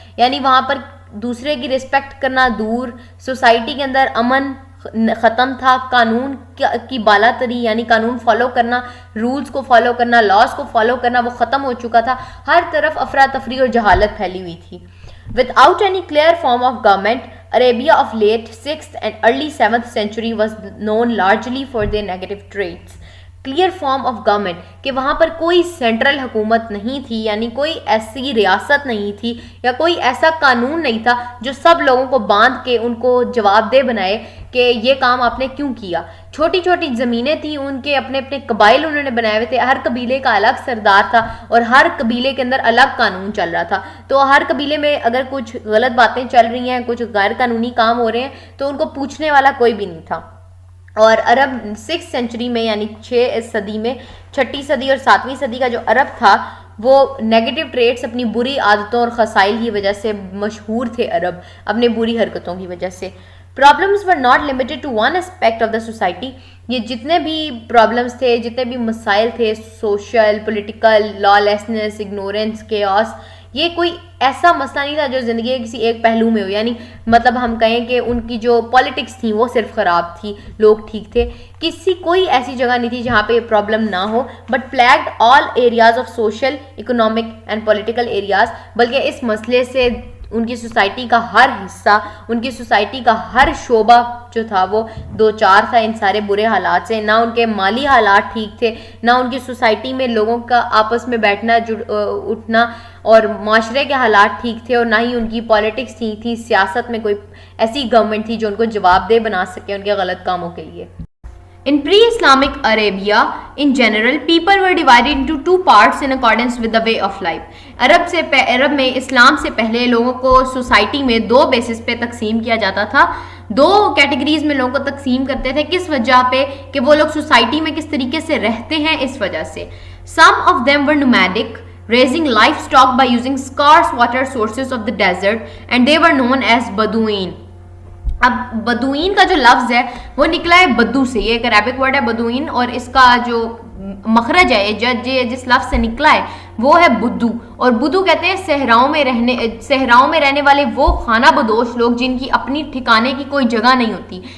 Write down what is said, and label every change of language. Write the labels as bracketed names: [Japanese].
[Urdu] یعنی وہاں پر دوسرے کی رسپیکٹ کرنا دور، سوسائٹی کے اندر امن ختم تھا، قانون کی بالا تری یعنی قانون فالو کرنا، رولز کو فالو کرنا، لاز کو فالو کرنا وہ ختم ہو چکا تھا. ہر طرف افراتفری اور جہالت پھیلی ہوئی تھی. [English] Without any clear form of government, Arabia of late 6th and early 7th century was known largely for their negative traits. Clear form of government, [Urdu] کہ وہاں پر کوئی سینٹرل حکومت نہیں تھی، یعنی کوئی ایسی ریاست نہیں تھی یا کوئی ایسا قانون نہیں تھا جو سب لوگوں کو باندھ کے ان کو جواب دہ بنائے کہ یہ کام آپ نے کیوں کیا. چھوٹی چھوٹی زمینیں تھیں، ان کے اپنے اپنے قبائل انہوں نے بنائے ہوئے تھے، ہر قبیلے کا الگ سردار تھا اور ہر قبیلے کے اندر الگ قانون چل رہا تھا. تو ہر قبیلے میں اگر کچھ غلط باتیں چل رہی ہیں، کچھ غیر قانونی کام ہو رہے ہیں تو ان کو پوچھنے والا کوئی بھی نہیں تھا. اور عرب 6 سینچری میں یعنی 6 صدی میں، 6 صدی اور 7ویں صدی کا جو عرب تھا وہ نیگیٹو ٹریٹس، اپنی بری عادتوں اور خسائل کی وجہ سے مشہور تھے. عرب اپنے بری حرکتوں کی وجہ سے. [English] Problems were not limited to one aspect of the society. [Urdu] یہ جتنے بھی پرابلمس تھے, جتنے بھی مسائل تھے, سوشل, پولیٹیکل, لا لیسنس, اگنورینس, کیوس, یہ کوئی ایسا مسئلہ نہیں تھا جو زندگی کے کسی ایک پہلو میں ہو. یعنی مطلب ہم کہیں کہ ان کی جو پالیٹکس تھی وہ صرف خراب تھی, لوگ ٹھیک تھے, کوئی ایسی جگہ نہیں تھی جہاں پہ یہ پرابلم نہ ہو. [English] but flagged all areas of social, economic and political areas, [Urdu] بلکہ اس مسئلے سے ان کی سوسائٹی کا ہر حصہ, ان کی سوسائٹی کا ہر شعبہ جو تھا وہ دو چار تھا ان سارے برے حالات سے. نہ ان کے مالی حالات ٹھیک تھے, نہ ان کی سوسائٹی میں لوگوں کا آپس میں بیٹھنا اٹھنا اور معاشرے کے حالات ٹھیک تھے, اور نہ ہی ان کی پالیٹکس ٹھیک تھی, سیاست میں کوئی ایسی گورنمنٹ تھی جو ان کو جواب دہ بنا سکے ان کے غلط کاموں کے لیے. [English] In pre-Islamic Arabia, in general, people were divided into two parts in accordance with the way of life. [Urdu] عرب میں اسلام سے پہلے لوگوں کو سوسائٹی میں دو بیسس پہ تقسیم کیا جاتا تھا, دو کیٹیگریز میں لوگوں کو تقسیم کرتے تھے. کس وجہ پہ؟ کہ وہ لوگ سوسائٹی میں کس طریقے سے رہتے ہیں, اس وجہ سے. [English] Some of them were nomadic, raising livestock by using scarce water sources of the desert, and they were known as Bedouin. [Urdu] اب بدوین کا جو لفظ ہے وہ نکلا ہے بدو سے, یہ ایک عربک ورڈ ہے بدوین, اور اس کا جو مخرج ہے جس لفظ سے نکلا ہے وہ ہے بدو. اور بدو کہتے ہیں صحراؤں میں رہنے والے وہ خانہ بدوش لوگ جن کی اپنی ٹھکانے کی کوئی جگہ نہیں ہوتی.